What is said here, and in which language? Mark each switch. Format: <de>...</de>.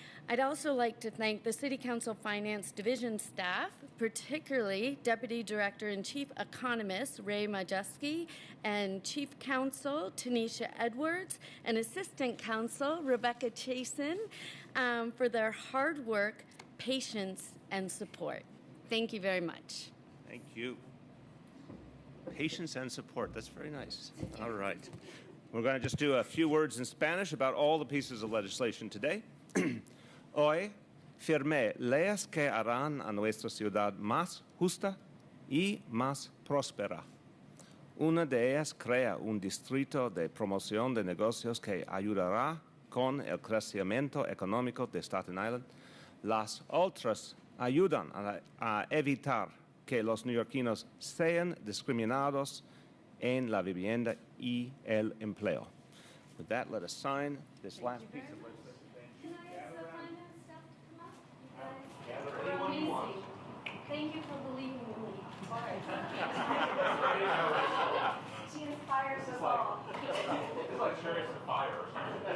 <en>I'd also like to thank the City Council Finance Division staff, particularly Deputy Director and Chief Economist Ray Majewski, and Chief Counsel Tanisha Edwards, and Assistant Counsel Rebecca Chasen, for their hard work, patience, and support. Thank you very much. Thank you. Patience and support. That's very nice. All right. We're going to just do a few words in Spanish about all the pieces of legislation today.</en> <es>Hoy firmé leyes que harán a nuestra ciudad más justa y más próspera. Una de ellas crea un distrito de promoción de negocios que ayudará con el crecimiento económico de Staten Island. Las otras ayudan a evitar que los neoyorquinos sean discriminados en la vivienda y el empleo.</es> <en>With that, let us sign this last piece of legislation. Thank you for believing in me. She inspires us all. It's like chariots of fire or something.</en>